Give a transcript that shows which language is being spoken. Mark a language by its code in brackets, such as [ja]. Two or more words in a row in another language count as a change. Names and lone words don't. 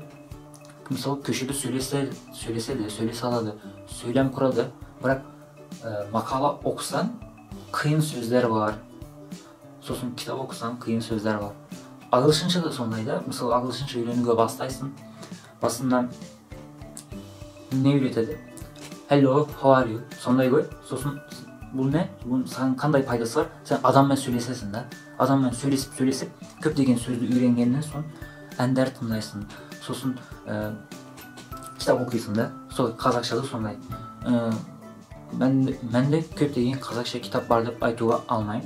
[kk] Мысалы көшеде сөйлесе алады, сөйлем құрады, бірақ мақала оқысан қиын сөздер бар. Сосын кітап оқысан қиын сөздер бар. Ағылшынша да сондай да. Мысалы ағылшынша үйренуге бастайсың. Басында не үйретеді? [en] Hello, how are you? [kk] Сондай ғой. Сосын бұл не? Бұл саған қандай пайдасы бар? Сен адаммен сөйлесесің да. Адаммен сөйлесіп, көптеген сөзді үйренгеннен соң әндер тыңдайсың. Сосын кітап оқисың да. Сол қазақша да сондай. Менде көптеген қазақша кітап бар деп айтуға алмаймын.